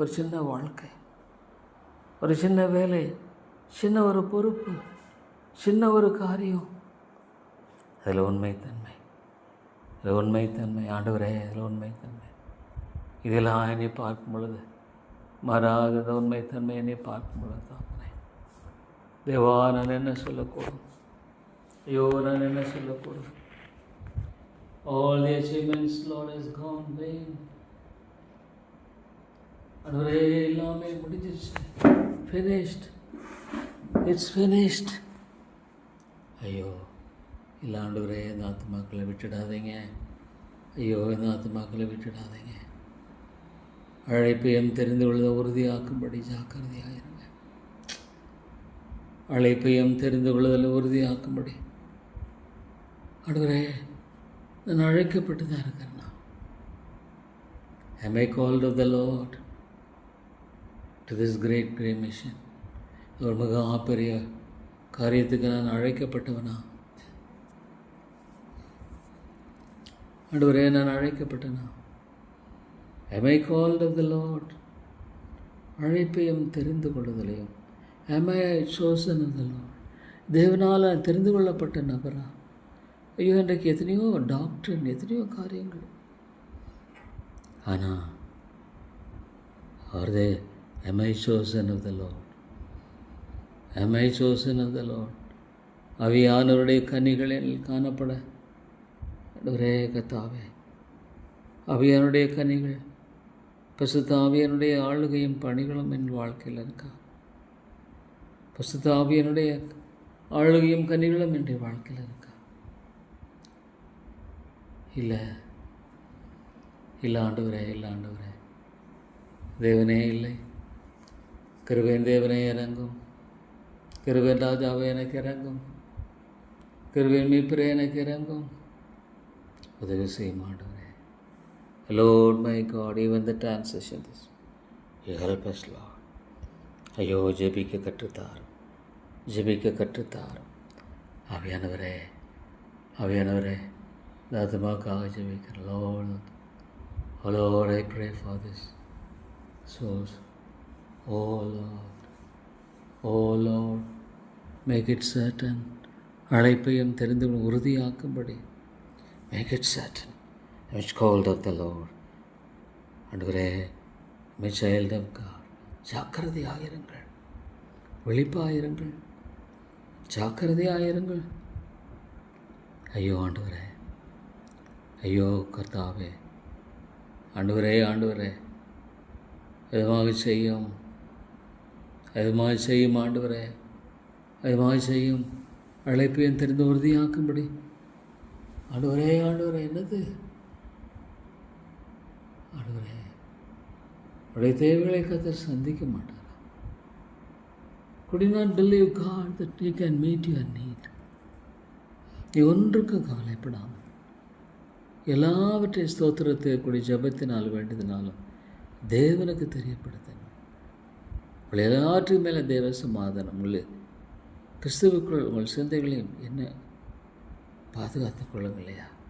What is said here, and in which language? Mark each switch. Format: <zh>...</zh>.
<ta>ஒரு சின்ன வாழ்க்கை, ஒரு சின்ன வேலை, சின்ன ஒரு பொறுப்பு, சின்ன ஒரு காரியம், அதில் உண்மைத்தன்மை, அதில் உண்மைத்தன்மை ஆண்டவரே, அதில் உண்மைத்தன்மை. இதெல்லாம் என்னை பார்க்கும் பொழுது, மாறாத உண்மைத்தன்மை என்னை பார்க்கும் பொழுது தானே தேவா, நான் என்ன சொல்லக்கூடும்? ஐயோ, நான் என்ன சொல்லக்கூடும்?</ta> <en>All the achievements, Lord, has gone vain.</en> <ta>ஆண்டவரே, எல்லாமே முடிஞ்சிருச்சு.</ta> <en>Finished. It's finished.</en> <ta>ஐயோ, இல்லை ஆண்டவரே, இந்த ஆத்துமாக்களை விட்டுடாதீங்க. ஐயோ, இந்த ஆத்துமாக்களை விட்டுடாதீங்க. அழைப்பையும் தெரிந்து கொள்ள உறுதியாக்கும்படி ஜாக்கிரதையாயிருங்க. அழைப்பையும் தெரிந்து கொள்ளுதல் உறுதியாக்கும்படி. ஆண்டவரே, நான் அழைக்கப்பட்டு தான் இருக்கிறேன்.</ta> <en>Am I called of the Lord to this great mission?</en> <ta>ஒரு மிக பெரிய காரியத்துக்கு நான் அழைக்கப்பட்டவனா? ஆண்டவரே, நான் அழைக்கப்பட்டனா?</ta> <en>Am I called of the Lord?</en> <ta>அழைப்பையும் தெரிந்து கொள்ளுதலையும்.</ta> <en>Am I chosen of the Lord?</en> <ta>தேவனால் தெரிந்து கொள்ளப்பட்ட நபரா? ஐயோ, இன்றைக்கு எத்தனையோ டாக்டர், எத்தனையோ காரியங்கள். ஆனால்</ta> <en>are they, am I chosen of the Lord? Am I chosen of the Lord?</en> <ta>ஆவியானவருடைய கனிகளில் காணப்பட ஒரே கர்த்தாவே, ஆவியானுடைய கனிகள், பரிசுத்த ஆவியானுடைய ஆளுகையும் பணிகளும் என் வாழ்க்கையில் இருக்கா? பரிசுத்த ஆவியானுடைய ஆளுகையும் கனிகளும் என் வாழ்க்கையில் இருக்கா? இல்லை, இல்லை ஆண்டவரே, இல்லை ஆண்டவரே, தேவனே இல்லை. கிருபையின் தேவனே இறங்கும். கிருபையின் ராஜாவே எனக்கு இறங்கும். கிருபையின் மீட்பரே எனக்கு இறங்கும். உதவி செய்யும் ஆண்டவரே.</ta> <en>Lord my God, even the transition this, you help us, Lord.</en> <ta>ஐயோ, ஜெபிக்க கற்றுத்தாரும், ஜெபிக்க கற்றுத்தாரும். ஆவியானவரே, ஆவியானவரே, இந்த ஆத்துமாக்காக ஜெபிக்கிறேன்.</ta> <en>Lord, oh Lord, I pray for this souls. Oh Lord, oh Lord, make it certain.</en> <ta>அழைப்பையும் தெரிந்து உறுதியாக்கும்படி</ta> <en>make it certain. Which called of the Lord.</en> <ta>ஆண்டவரே,</ta> <en>my child of God,</en> <ta>ஜாக்கிரதையாயிருங்கள், விழிப்பாயிருங்கள், ஜாக்கிரதையாயிருங்கள். ஐயோ ஆண்டவரே, ஐயோ கர்த்தாவே, ஆண்டவரே, ஆண்டவரே, எதுமாக செய்யும், எதுமாக செய்யும் ஆண்டவரே, எதுமாக செய்யும். அழைப்பையும் தெரிந்து உறுதியாக்கும்படி. ஆண்டவரே, ஆண்டவரே, என்னது ஆண்டவரே, உடைய தேவைகளை கர்த்தர் சந்திக்க மாட்டார்.</ta> <en>Could you not believe God that He can meet your need?</en> <ta>நீ ஒன்றுக்கு கவலைப்படாமல் எல்லாவற்றையும் ஸ்தோத்திரத்தை ஜபத்தினால் வேண்டியதினாலும் தேவனுக்கு தெரியப்படுத்தணும். உங்கள் எல்லாவற்றையும் மேலே தேவ சமாதானம். உங்கள் கிறிஸ்துவுக்குள் உங்கள் சிந்தைகளையும் என்ன பாதுகாத்துக் கொள்ளுங்க இல்லையா?</ta>